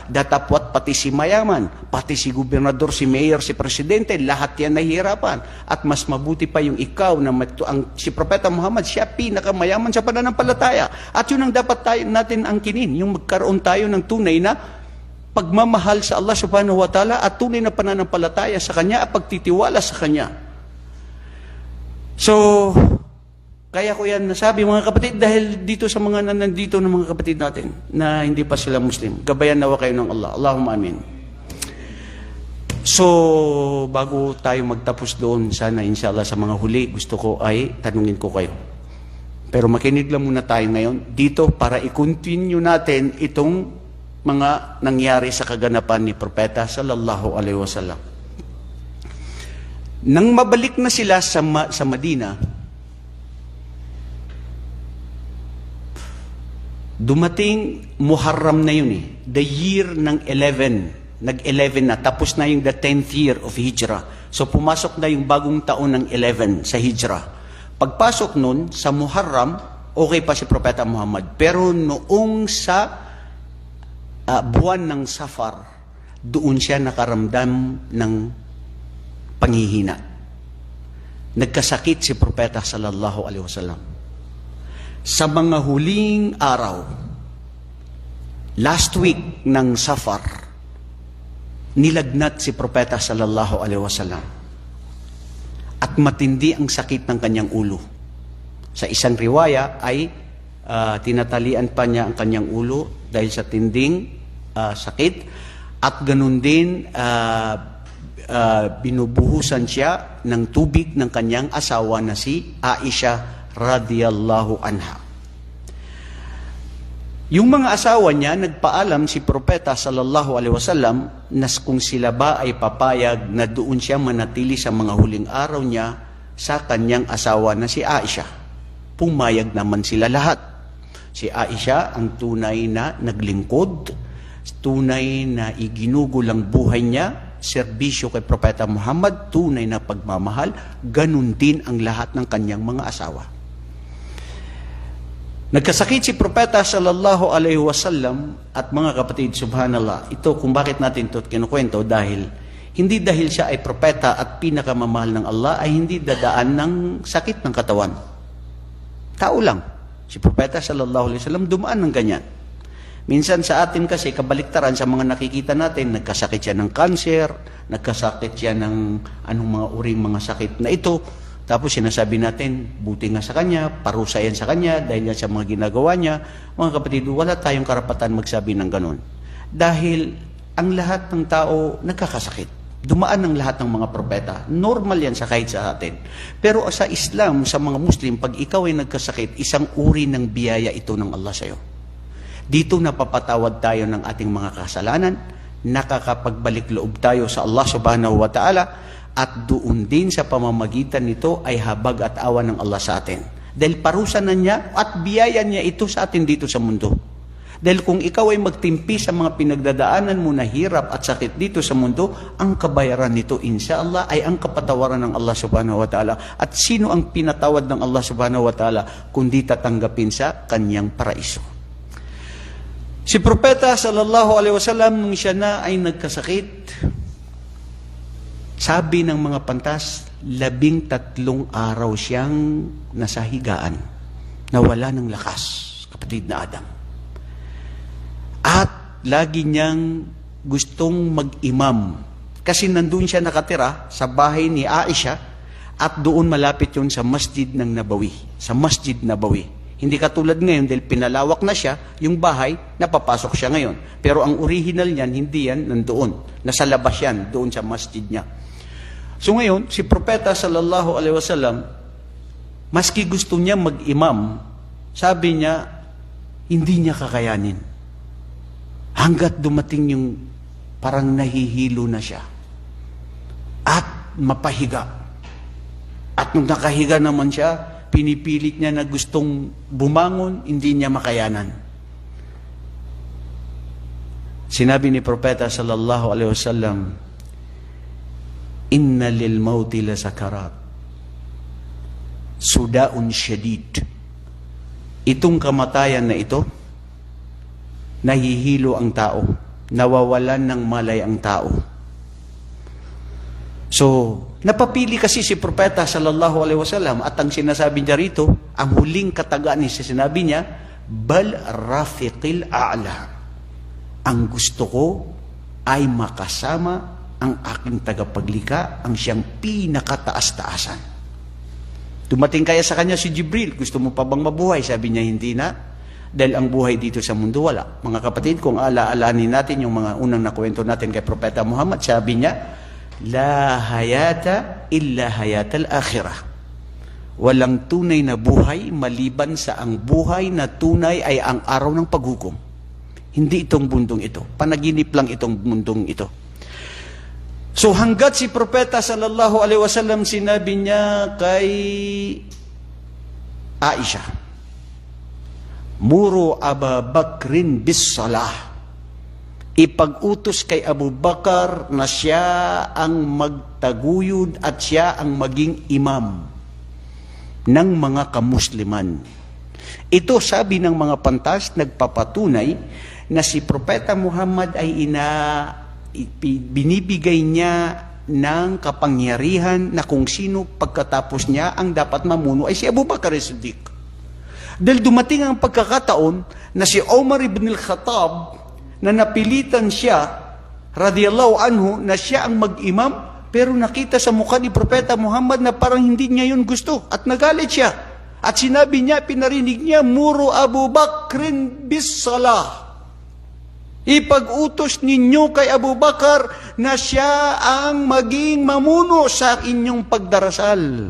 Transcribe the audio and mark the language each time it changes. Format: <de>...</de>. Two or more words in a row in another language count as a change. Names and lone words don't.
<tl>Datapwat pati si mayaman, pati si gobernador, si mayor, si presidente, lahat yan nahihirapan. At mas mabuti pa yung ikaw, na si Propeta Muhammad, siya pinakamayaman sa pananampalataya. At yun ang dapat natin angkinin, yung magkaroon tayo ng tunay na pagmamahal sa Allah</tl> <ar>سبحانه وتعالى</ar> <tl>at tunay na pananampalataya sa Kanya at pagtitiwala sa Kanya. So, kaya ko yan nasabi mga kapatid, dahil dito sa mga nandito ng mga kapatid natin na hindi pa sila Muslim. Gabayan nawa kayo ng Allah.</tl> <ar>اللهم آمين.</ar> <tl>So, bago tayo magtapos doon, sana inshallah sa mga huli, gusto ko ay tanungin ko kayo. Pero makinig lang muna tayo ngayon dito para i-continue natin itong mga nangyari sa kaganapan ni Propeta</tl> <ar>صلى الله عليه وسلم.</ar> <tl>Nang mabalik na sila sa Madina, dumating Muharram na yun</tl> <en>the year</en> <tl>ng 11. Nag-11 na, tapos na yung</tl> <en>the 10th year of Hijrah.</en> <tl>So pumasok na yung bagong taon ng 11 sa Hijrah. Pagpasok nun sa Muharram, okay pa si Propeta Muhammad. Pero noong sa buwan ng Safar, doon siya nakaramdam ng panghihina. Nagkasakit si Propeta</tl> <ar>صلى الله عليه وسلم.</ar> <tl>Sa mga huling araw,</tl> <en>last week</en> <tl>ng Safar, nilagnat si Propeta</tl> <ar>صلى الله عليه وسلم.</ar> <tl>at matindi ang sakit ng kanyang ulo. Sa isang riwaya ay tinatalian pa niya ang kanyang ulo dahil sa tinding sakit, at ganun din binubuhusan siya ng tubig ng kanyang asawa na si Aisha</tl> <ar>رضي الله عنها.</ar> <tl>Yung mga asawa niya, nagpaalam si Propeta</tl> <ar>صلى الله عليه وسلم</ar> <tl>na kung sila ba ay papayag na doon siya manatili sa mga huling araw niya sa kanyang asawa na si Aisha. Pumayag naman sila lahat. Si Aisha ang tunay na naglingkod, tunay na iginugol ang buhay niya, serbisyo kay Propeta Muhammad, tunay na pagmamahal, ganun din ang lahat ng kanyang mga asawa. Nagkasakit si Propeta</tl> <ar>صلى الله عليه وسلم,</ar> <tl>at mga kapatid, subhanallah, ito kung bakit natin ito kinukwento, hindi dahil siya ay propeta at pinakamamahal ng Allah, ay hindi dadaan ng sakit ng katawan. Tao lang. Si Propeta</tl> <ar>صلى الله عليه وسلم</ar> <tl>dumaan ng ganyan. Minsan sa atin kasi, kabaliktaran sa mga nakikita natin, nagkasakit siya ng cancer, nagkasakit siya ng anong mga uring mga sakit na ito. Tapos sinasabi natin, buti nga sa kanya, parusa yan sa kanya, dahil yan sa mga ginagawa niya. Mga kapatid, wala tayong karapatan magsabi ng ganun. Dahil ang lahat ng tao nagkakasakit. Dumaan ng lahat ng mga propeta. Normal yan sa kahit sa atin. Pero sa Islam, sa mga Muslim, pag ikaw ay nagkasakit, isang uri ng biyaya ito ng Allah sa'yo. Dito napapatawad tayo ng ating mga kasalanan, nakakapagbalik loob tayo sa Allah</tl> <ar>سبحانه وتعالى,</ar> <tl>at doon din sa pamamagitan nito ay habag at awa ng Allah sa atin. Dahil parusa na niya at biyaya niya ito sa atin dito sa mundo. Dahil kung ikaw ay magtimpi sa mga pinagdadaanan mo na hirap at sakit dito sa mundo, ang kabayaran nito inshallah ay ang kapatawaran ng Allah</tl> <ar>سبحانه وتعالى.</ar> <tl>At sino ang pinatawad ng Allah</tl> <ar>سبحانه وتعالى</ar> <tl>kundi tatanggapin sa kanyang paraiso? Si Propeta</tl> <ar>صلى الله عليه وسلم</ar> <tl>nung siya na ay nagkasakit, sabi ng mga pantas, 13 araw siyang nasa higaan, nawala ng lakas, kapatid na Adam. At lagi niyang gustong mag-imam, kasi nandun siya nakatira sa bahay ni Aisha, at doon malapit yun sa Masjid ng Nabawi, sa Masjid Nabawi. Hindi katulad ngayon dahil pinalawak na siya, yung bahay, napapasok siya ngayon. Pero ang original niyan, hindi yan nandoon. Nasa labas yan, doon sa masjid niya. So ngayon, si Propeta</tl> <ar>صلى الله عليه وسلم,</ar> <tl>maski gusto niya mag-imam, sabi niya, hindi niya kakayanin. Hanggat dumating yung parang nahihilo na siya. At mapahiga. At nung nakahiga naman siya, pinipilit niya na gustong bumangon, hindi niya makayanan. Sinabi ni Propeta</tl> <ar>صلى الله عليه وسلم، إن للموت لسكرات، صداع شديد.</ar> <tl>Itong kamatayan na ito, nahihilo ang tao, nawawalan ng malay ang tao. So, napapili kasi si Propeta</tl> <ar>صلى الله عليه وسلم,</ar> <tl>at ang sinasabi niya rito, ang huling katagaan niya, sinabi niya,</tl> <ar>بل الرفيق الأعلى.</ar> <tl>Ang gusto ko ay makasama ang aking tagapaglikha, ang siyang pinakataas-taasan. Dumating kaya sa kanya si Jibril, gusto mo pa bang mabuhay? Sabi niya, hindi na. Dahil ang buhay dito sa mundo, wala. Mga kapatid, kung alaalanin natin yung mga unang nakwento natin kay Propeta Muhammad, sabi niya,</tl> <ar>لا حياة إلا حياة الآخرة.</ar> <tl>Walang tunay na buhay maliban sa ang buhay na tunay ay ang araw ng paghukom. Hindi itong mundong ito. Panaginip lang itong mundong ito. So hanggat si Propeta</tl> <ar>صلى الله عليه وسلم,</ar> <tl>sinabi niya kay Aisha,</tl> <ar>مروا أبا بكر بالصلاة.</ar> <tl>Ipag-utos kay Abu Bakar na siya ang magtaguyod at siya ang maging imam ng mga kamusliman. Ito, sabi ng mga pantas, nagpapatunay na si Propeta Muhammad ay binibigay niya ng kapangyarihan na kung sino pagkatapos niya ang dapat mamuno ay si Abu Bakar as-Siddiq. Dahil dumating ang pagkakataon na si Umar ibn al-Khattab na napilitan siya</tl> <ar>رضي الله عنه</ar> <tl>na siya ang mag-imam, Pero nakita sa mukha ni Propeta Muhammad na parang hindi niya yun gusto at nagalit siya. At sinabi niya, pinarinig niya,</tl> <ar>مروا أبو بكر بالصلاة.</ar> <tl>Ipag-utos ninyo kay Abu Bakar na siya ang maging mamuno sa inyong pagdarasal.</tl>